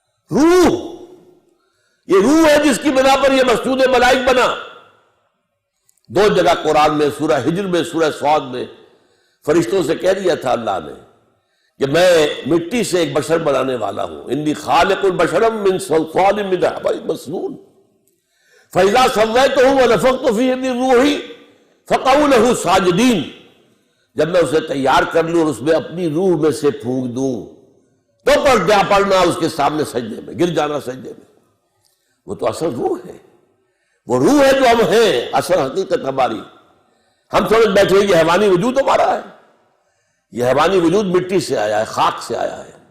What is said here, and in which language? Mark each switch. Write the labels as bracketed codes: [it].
[ur] روح، یہ روح ہے جس کی بنا پر یہ مسجود ملائک بنا. دو جگہ قرآن میں، سورہ ہجر میں، سورہ صاد میں فرشتوں سے کہہ دیا تھا اللہ نے کہ میں مٹی سے ایک بشر بنانے والا ہوں. [ar] انی خالق البشر من صلصال من حمأ مسنون فإذا سويته ونفخت فيه من روحي فقعوا له ساجدين. [ur] جب میں اسے تیار کر لوں اور اس میں اپنی روح میں سے پھونک دوں تو پر جا پڑنا اس کے سامنے سجدے میں، گر جانا سجدے میں. وہ تو اصل روح ہے، وہ روح ہے جو ہم ہیں، اصل حقیقت ہماری. ہم سمجھ بیٹھے یہ حیوانی وجود ہمارا ہے. یہ حیوانی وجود مٹی سے آیا ہے، خاک سے آیا ہے.